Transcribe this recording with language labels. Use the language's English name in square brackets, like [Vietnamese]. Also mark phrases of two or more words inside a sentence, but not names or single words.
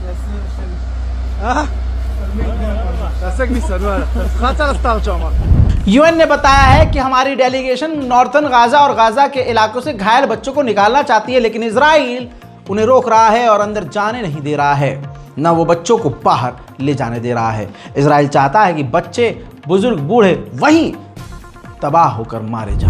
[Hebrew] תעשה כביסה, נו יאללה. תלחץ על הסטארט שם. [Hindi] यूएन ने बताया है कि हमारी डेलीगेशन नॉर्थन गाजा और गाजा के इलाकों से घायल बच्चों को निकालना चाहती है, लेकिन इजराइल उन्हें रोक रहा है और अंदर जाने नहीं दे रहा है, न वो बच्चों को बाहर ले जाने दे रहा है। इजराइल चाहता है कि बच्चे, बुजुर्ग, बूढ़े वहीं तबाह होकर मारे जाएं।